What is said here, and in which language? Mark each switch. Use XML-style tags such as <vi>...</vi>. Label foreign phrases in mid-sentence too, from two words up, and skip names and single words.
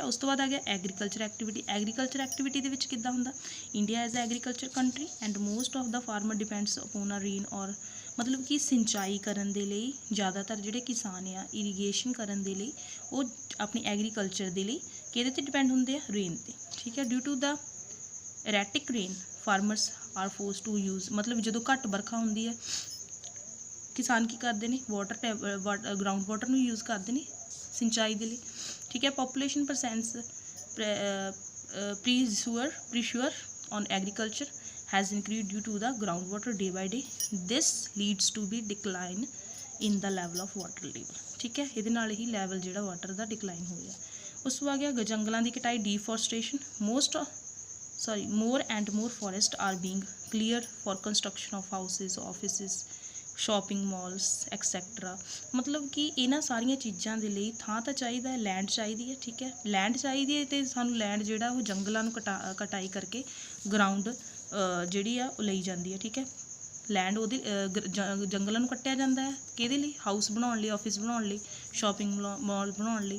<pa>ਉਸ ਤੋਂ ਬਾਅਦ ਆ ਗਿਆ</pa> <en>agriculture activity</en> <pa>ਦੇ ਵਿੱਚ ਕਿੱਦਾਂ ਹੁੰਦਾ</pa> <en>India as agriculture country and most of the farmer depends upon a rain or</en> <hi>मतलब कि</hi> <pa>ਸਿੰਚਾਈ ਕਰਨ ਦੇ ਲਈ ਜ਼ਿਆਦਾਤਰ ਜਿਹੜੇ ਕਿਸਾਨ ਆ ਇਰੀਗੇਸ਼ਨ ਕਰਨ ਦੇ ਲਈ ਉਹ ਆਪਣੀ ਐਗਰੀਕਲਚਰ ਦੇ ਲਈ ਕਿਹਦੇ 'ਤੇ ਡਿਪੈਂਡ ਹੁੰਦੇ ਆ ਰੇਨ 'ਤੇ ਠੀਕ ਹੈ।</pa> <en>due to the erratic rain farmers are forced to use</en> <pa>मतलब ਜਦੋਂ ਘੱਟ ਵਰਖਾ ਹੁੰਦੀ ਹੈ ਕਿਸਾਨ ਕੀ ਕਰਦੇ ਨੇ</pa> <en>ground water</en> <pa>ਨੂੰ ਯੂਜ਼ ਕਰਦੇ ਨੇ ਸਿੰਚਾਈ ਦੇ ਲਈ ਠੀਕ ਹੈ।</pa> <en>population presents pressure on agriculture has increased due to the groundwater day by day. This leads to be decline in the level of water level.</en> <pa>ਠੀਕ ਹੈ, ਇਹਦੇ ਨਾਲ ਹੀ ਲੈਵਲ ਜਿਹੜਾ ਵਾਟਰ ਦਾ ਡਿਕਲਾਈਨ ਹੋ ਗਿਆ। ਉਸ ਤੋਂ ਆ ਗਿਆ ਜੰਗਲਾਂ ਦੀ ਕਟਾਈ, ਡੀਫੋਰਸਟ੍ਰੇਸ਼ਨ।</pa> <en>more and more forests are being cleared for construction of houses, offices, shopping malls, etc.</en> <hi>मतलब कि</hi> <pa>ਇਹਨਾਂ ਸਾਰੀਆਂ ਚੀਜ਼ਾਂ ਦੇ ਲਈ ਥਾਂ ਤਾਂ ਚਾਹੀਦਾ ਹੈ, ਲੈਂਡ ਚਾਹੀਦੀ ਹੈ। ਠੀਕ ਹੈ, ਲੈਂਡ ਚਾਹੀਦੀ ਹੈ ਅਤੇ ਸਾਨੂੰ ਲੈਂਡ ਜਿਹੜਾ ਉਹ ਜੰਗਲਾਂ ਨੂੰ ਕਟਾਈ ਕਰਕੇ ਗਰਾਊਂਡ ਜਿਹੜੀ ਆ ਉਹ ਲਈ ਜਾਂਦੀ ਹੈ। ਠੀਕ ਹੈ, ਲੈਂਡ ਉਹਦੇ ਜੰਗਲਾਂ ਨੂੰ ਕੱਟਿਆ ਜਾਂਦਾ ਹੈ ਕਿਹਦੇ ਲਈ? ਹਾਊਸ ਬਣਾਉਣ ਲਈ, ਆਫਿਸ ਬਣਾਉਣ ਲਈ,</pa> <en>shopping mall</en> <pa>ਬਣਾਉਣ ਲਈ।</pa>